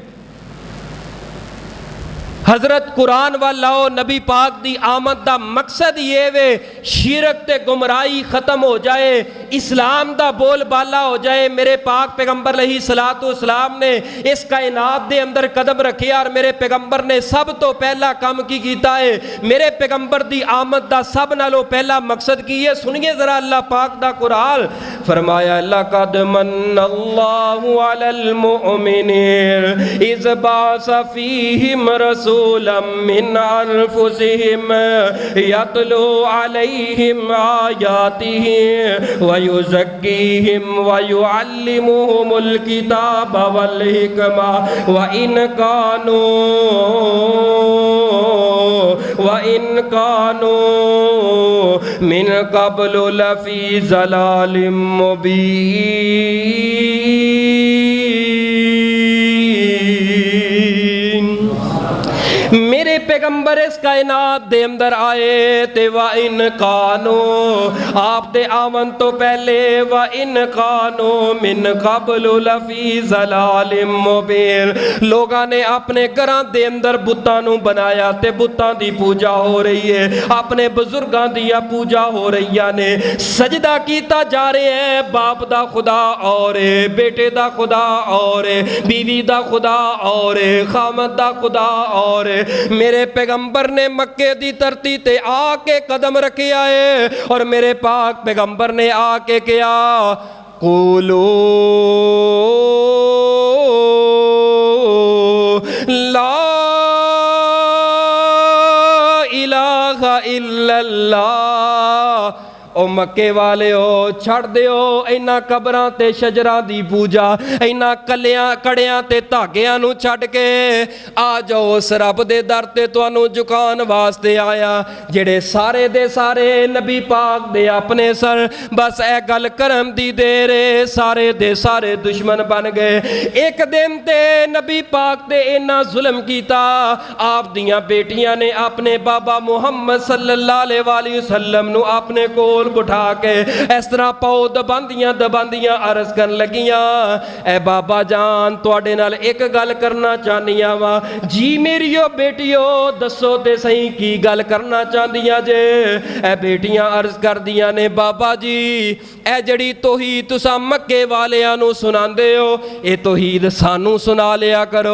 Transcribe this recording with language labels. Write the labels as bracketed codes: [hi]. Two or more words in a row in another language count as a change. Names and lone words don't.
[pa] حضرت قرآن وال لاؤ، نبی پاک دی آمد دا مقصد ایہ وے شرک تے گمراہی ختم ہو جائے، اسلام دا بول بالا ہو جائے जाए। میرے پاک پیغمبر [ar] عليه الصلاة والسلام [pa] نے اس کائنات دے اندر قدم رکھے اور میرے پیغمبر نے سب توں پہلا کم کی کیتا ہے، میرے پیغمبر دی آمد دا سب نالوں پہلا مقصد کی ہے. سنیے ذرا اللہ پاک دا قرآن، فرمایا لقد [ar] منّ الله على المؤمنين إذ بعث فيهم رسولا من أنفسهم يتلو عليهم آياته ويزكيهم ويعلمهم الكتاب والحكمة و إن كانوا من قبل لفي ضلال مبين. [pa] میرے پیغمبر اس کائنات دے اندر آئے تے [ar] وإن كانوا, [pa] آپ دے آون توں پہلے [ar] وإن كانوا من قبل لفي ضلال مبين. [pa] لوکاں نے اپنے گھراں دے اندر بتاں نوں بنایا تے بتاں دی پوجا ہو رہی ہے، اپنے بزرگاں دی پوجا ہو رہی نے، سجدہ کیتا جا رہا ہے. باپ دا خدا اور بیٹے دا خدا اور بیوی دا خدا اور خاوند دا خدا اور میرے پیغمبر نے مکے دی دھرتی تے آ کے قدم رکھے آئے اور میرے پاک پیغمبر نے آ کے کیا [ar] قولوا لا إله إلا الله. [pa] او مکے والے ہو چھڈ دیو انہاں قبراں تے شجراں دی پوجا، انہاں کلیاں کڑیاں تے دھاگیاں نوں چھڈ کے آ جاؤ اس رب دے در تے تہانوں جھکاون واسطے آیا جیہڑے سارے دے سارے نبی پاک دے اپنے سر. بس ایہ گل کرم دی دیر سارے دے سارے دشمن بن گئے. ایک دن تے نبی پاک تے اینا ظلم کیتا، آپ دیاں بیٹیاں نے اپنے بابا محمد [ar] صلى الله عليه وسلم [pa] نوں اپنے کول بٹھا کے اس طرح پاؤں دباندیاں عرض کر لگیاں، اے بابا جان تہاڈے نال ایک گل کرنا چاہنیاں واں جی میریو بیٹیو، دسو تے سہی کی گل کرنا چاہندیاں جے. اے بیٹیاں عرض کر دیاں نے بابا جی ایہ جڑی توحید تساں مکے والیاں نوں سناندے ہو، ایہ توحید سانوں سنا لیا کرو.